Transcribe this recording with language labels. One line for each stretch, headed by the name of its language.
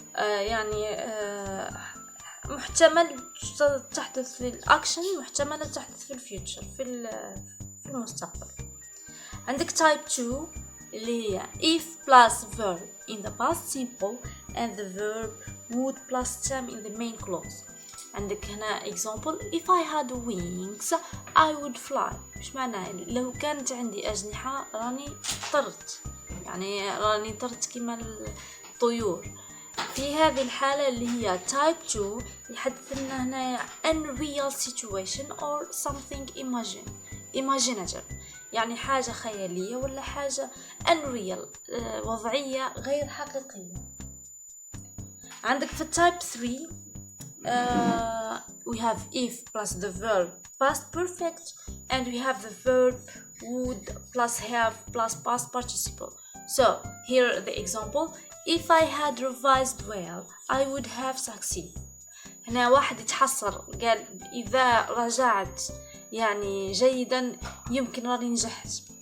Arabic: يعني محتمل تحدث في الأكشن، محتملة تحدث في الفيوتشر في المستقبل. عندك
English: type 2 اللي هي if plus verb in the past simple and the verb would plus them in the main clause.
Arabic: عندك هنا
English: example if I had wings I would fly.
Arabic: مش معناه لو كانت عندي أجنحة راني طرت، يعني راني طرت كما الطيور. في هذه الحالة اللي هي type 2 يحدث لنا هنا
English: unreal situation or something imaginative،
Arabic: يعني حاجة خيالية ولا حاجة unreal وضعية غير حقيقية. عندك في
English: type 3 we have if plus the verb past perfect and we have the verb would plus have plus past participle. So here the example: if I had revised well I would have succeeded.
Arabic: هنا واحد يتحسر قال إذا رجعت يعني جيدا، يمكن راني نجحت.